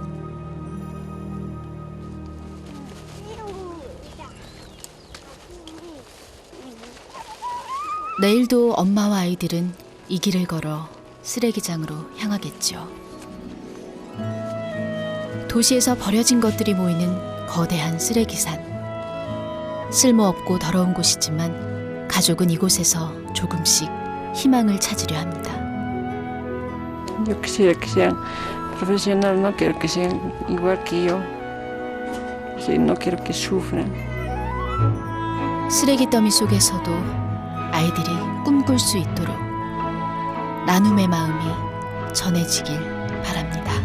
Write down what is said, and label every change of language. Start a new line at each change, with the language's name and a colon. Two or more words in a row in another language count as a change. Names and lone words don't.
Korean: 내일도 엄마와 아이들은 이 길을 걸어 쓰레기장으로 향하겠죠. 도시에서 버려진 것들이 모이는 거대한 쓰레기산. 쓸모없고 더러운 곳이지만 가족은 이곳에서 조금씩 희망을 찾으려 합니다.
Spanish: Yo quisiera que sean profesionales, no quiero que sean igual que yo. Sí, no quiero que sufran.
Korean: 쓰레기 더미 속에서도 아이들이 꿈꿀 수 있도록 나눔의 마음이 전해지길 바랍니다.